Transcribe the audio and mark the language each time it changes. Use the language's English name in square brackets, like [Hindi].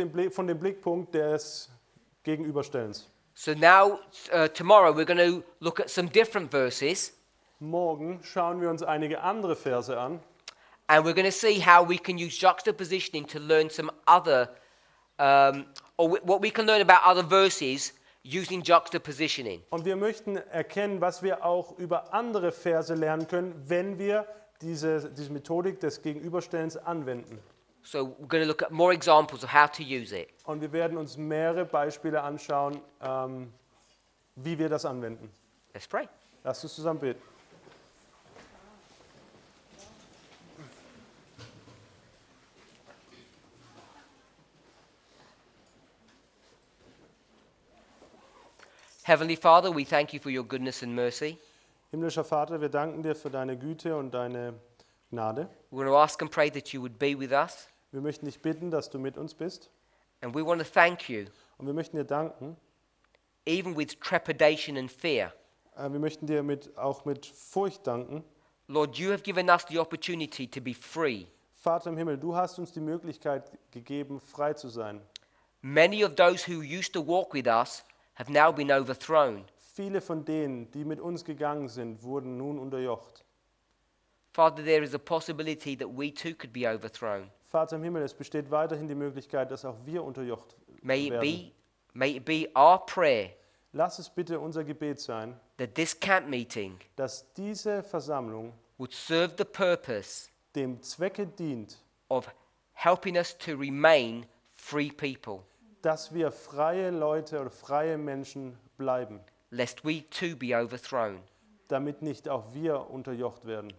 [German] Von dem Blickpunkt des Gegenüberstellens. [English] So now, tomorrow, we're going to look at some different verses, [German] Morgen schauen wir uns einige andere Verse an [English] and we're going to see how we can use juxtapositioning to learn some other, what we can learn about other verses using juxtapositioning. [German] und wir möchten erkennen, was wir auch über andere Verse lernen können, wenn wir diese Methodik des Gegenüberstellens anwenden. [English] So we're going to look at more examples of how to use it. [German] Und wir werden uns mehrere Beispiele anschauen, wie wir das anwenden. [English] Let's pray. [German] Lasst uns zusammen beten. [English] Heavenly Father, we thank you for your goodness and mercy. [German] Himmlischer Vater, wir danken dir für deine Güte und deine Gnade. [English] We're going to ask and pray that you would be with us, [German] Wir möchten dich bitten, dass du mit uns bist. [English] and we want to thank you, [German] Und wir möchten dir danken. [English] even with trepidation and fear. [German] Wir möchten dir auch mit Furcht danken. [English] Lord, you have given us the opportunity to be free. [German] Vater im Himmel, du hast uns die Möglichkeit gegeben, frei zu sein. [English] Many of those who used to walk with us have now been overthrown. [German] Viele von denen, die mit uns gegangen sind, wurden nun unterjocht. [English] Father, there is a possibility that we too could be overthrown. [German] Vater im Himmel, es besteht weiterhin die Möglichkeit, dass auch wir unterjocht [English] May [German] werden. [English] it be our prayer [German] Lass es bitte unser Gebet sein, [English] that this camp meeting [German] dass diese Versammlung [English] would serve the purpose [German] dem Zwecke dient, [English] of helping us to remain free people, [German] dass wir freie Leute oder freie Menschen bleiben, [English] lest we too be overthrown. [German] damit nicht auch wir unterjocht werden.